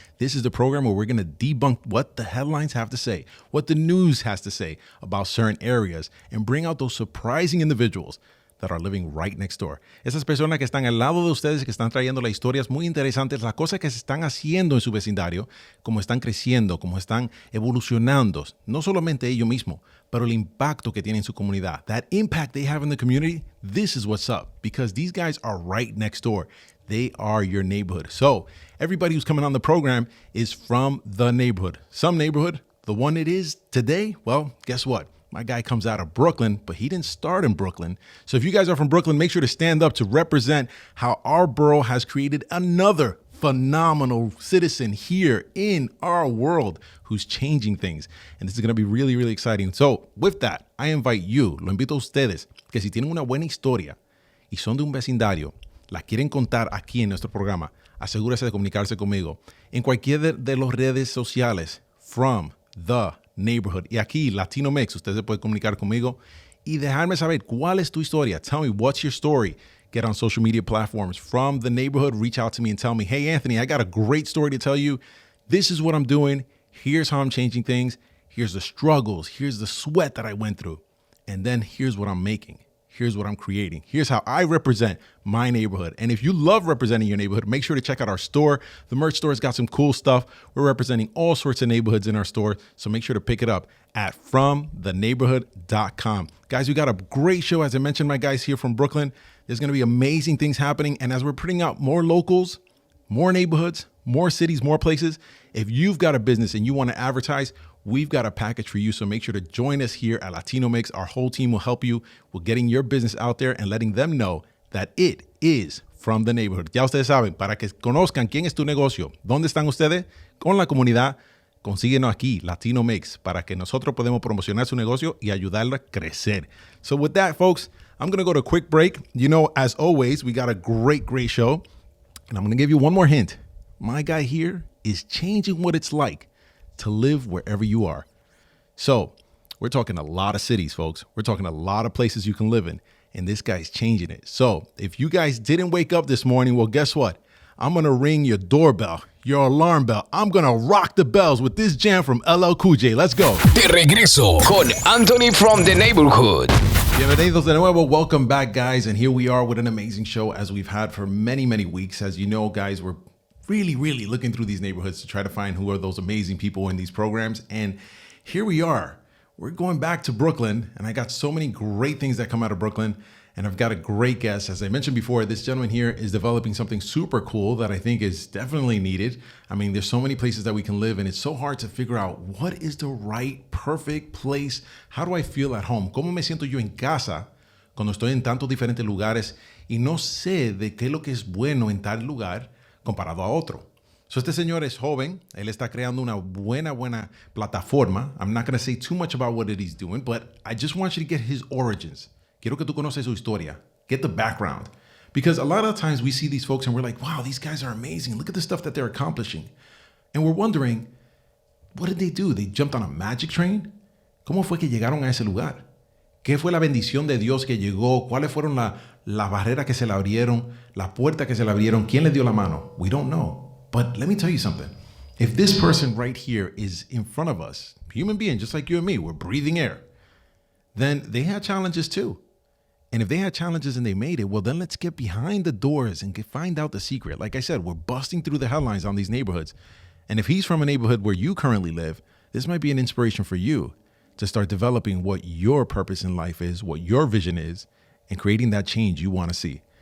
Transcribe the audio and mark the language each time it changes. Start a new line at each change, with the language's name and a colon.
English: This is the program where we're going to debunk what the headlines have to say, what the news has to say about certain areas, and bring out those surprising individuals that are living right next door.
Spanish: Esas personas que están al lado de ustedes, que están trayendo las historias muy interesantes, las cosas que se están haciendo en su vecindario, cómo están creciendo, cómo están evolucionando, no solamente ellos mismos, pero el impacto que tienen en su comunidad.
English: That impact they have in the community, this is what's up, because these guys are right next door. They are your neighborhood. So everybody who's coming on the program is from the neighborhood. Some neighborhood, the one it is today, well, guess what? My guy comes out of Brooklyn, but he didn't start in Brooklyn. So if you guys are from Brooklyn, make sure to stand up to represent how our borough has created another phenomenal citizen here in our world who's changing things. And this is going to be really, really exciting. So with that, I invite you,
Spanish: lo invito a ustedes, que si tienen una buena historia y son de un vecindario, la quieren contar aquí en nuestro programa, asegúrese de comunicarse conmigo en cualquier de las redes sociales, From the Neighborhood. Y aquí, Latino Mixx, usted se puede comunicar conmigo y dejarme saber cuál es tu historia.
English: Tell me, what's your story? Get on social media platforms. From the Neighborhood, reach out to me and tell me, hey, Anthony, I got a great story to tell you. This is what I'm doing. Here's how I'm changing things. Here's the struggles. Here's the sweat that I went through. And then here's what I'm making. Here's what I'm creating. Here's how I represent my neighborhood. And if you love representing your neighborhood, make sure to check out our store. The merch store has got some cool stuff. We're representing all sorts of neighborhoods in our store. So make sure to pick it up at fromtheneighborhood.com. Guys, we got a great show. As I mentioned, my guys here from Brooklyn, there's going to be amazing things happening. And as we're putting out more locals, more neighborhoods, more cities, more places, if you've got a business and you want to advertise, we've got a package for you. So make sure to join us here at Latino Mixx. Our whole team will help you with getting your business out there and letting them know that it is from the neighborhood.
Spanish: Ya ustedes saben, para que conozcan quién es tu negocio, dónde están ustedes con la comunidad, consíguenos aquí, Latino Mixx, para que nosotros podamos promocionar su negocio y ayudarla a crecer.
English: So with that, folks, I'm going to go to a quick break. You know, as always, we got a great, great show. And I'm going to give you one more hint. My guy here is changing what it's like to live wherever you are. So we're talking a lot of cities, folks. We're talking a lot of places you can live in. And this guy's changing it. So if you guys didn't wake up this morning, well, guess what? I'm going to ring your doorbell, your alarm bell. I'm going to rock the bells with this jam from LL Cool J. Let's go.
Spanish: De regreso con Anthony from the neighborhood. Bienvenidos de nuevo.
English: Welcome back, guys. And here we are with an amazing show as we've had for many, many weeks. As you know, guys, we're really, really looking through these neighborhoods to try to find who are those amazing people in these programs. And here we are. We're going back to Brooklyn, and I got so many great things that come out of Brooklyn. And I've got a great guest. As I mentioned before, this gentleman here is developing something super cool that I think is definitely needed. I mean, there's so many places that we can live, and it's so hard to figure out what is the right, perfect place. How do I feel at home?
Spanish: ¿Cómo me siento yo en casa cuando estoy en tantos diferentes lugares y no sé de qué es lo que es bueno en tal lugar comparado a otro? So este señor es joven. Él está creando una buena plataforma.
English: I'm not going to say too much about what it is doing, but I just want you to get his origins.
Spanish: Quiero que tú conoces su historia.
English: Get the background. Because a lot of times we see these folks and we're like, wow, these guys are amazing. Look at the stuff that they're accomplishing. And we're wondering, what did they do? They jumped on a magic train?
Spanish: ¿Cómo fue que llegaron a ese lugar? ¿Qué fue la bendición de Dios que llegó? ¿Cuáles fueron las barreras que se le abrieron? ¿La puerta que se le abrieron? ¿Quién le dio la mano?
English: We don't know. But let me tell you something. If this person right here is in front of us, human being just like you and me, we're breathing air, then they had challenges too. And if they had challenges and they made it, well, then let's get behind the doors and find out the secret. Like I said, we're busting through the headlines on these neighborhoods. And if he's from a neighborhood where you currently live, this might be an inspiration for you to start developing what your purpose in life is, what your vision is, and creating that change you want to see.